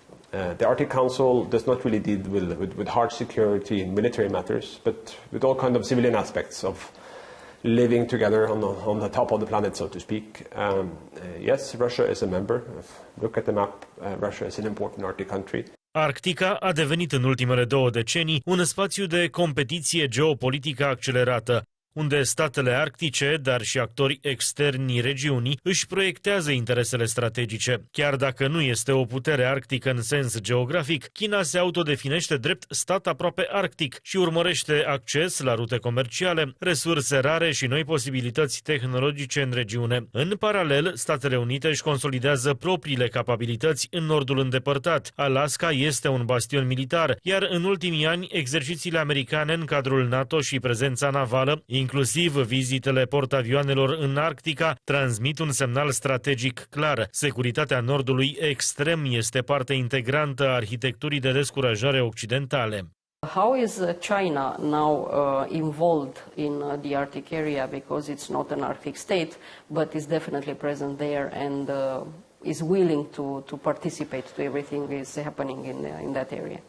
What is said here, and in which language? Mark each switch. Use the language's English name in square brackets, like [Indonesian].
[English] The Arctic Council does not really deal with hard security and military matters, but with all kinds of civilian aspects of living together on the top of the planet, so to speak. Yes, Russia is a member. Look at the map. Russia is an important Arctic country. [Romanian] Arctica a devenit în ultimele 2 decenii un spațiu de competiție geopolitică accelerată, unde statele arctice, dar și actori externi regiunii, își proiectează interesele strategice. Chiar dacă nu este o putere arctică în sens geografic, China se autodefinește drept stat aproape arctic și urmărește acces la rute comerciale, resurse rare și noi posibilități tehnologice în regiune. În paralel, Statele Unite își consolidează propriile capabilități în nordul îndepărtat. Alaska este un bastion militar, iar în ultimii ani, exercițiile americane în cadrul NATO și prezența navală, inclusiv vizitele portavioanelor în Arctica, transmit un semnal strategic clar. Securitatea Nordului extrem este parte integrantă a arhitecturii de descurajare occidentale. [English] How is China now involved in the Arctic area? Because it's not an Arctic state, but is definitely present there and is willing to participate to everything that is happening in that area.